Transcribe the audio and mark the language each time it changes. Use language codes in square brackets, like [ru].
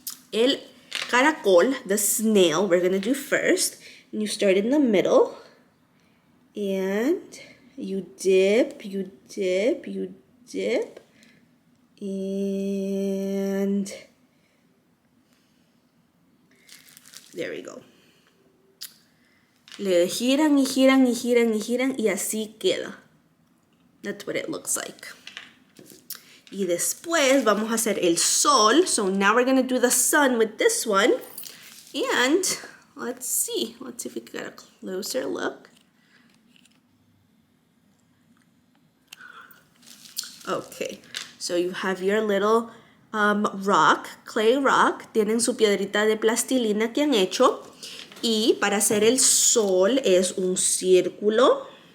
[en] El caracol, the snail, we're going to do first. And you start in the middle, and you dip, you dip, you dip, and there we go. [es] Le giran y giran y giran y giran y así queda. [en] That's what it looks like. [es] Y después vamos a hacer el sol. [en] So now we're going to do the sun with this one. And let's see if we can get a closer look. Okay, so you have your little rock, clay rock. [es] Tienen su piedrita de plastilina que han hecho. Y para hacer el sol es un círculo.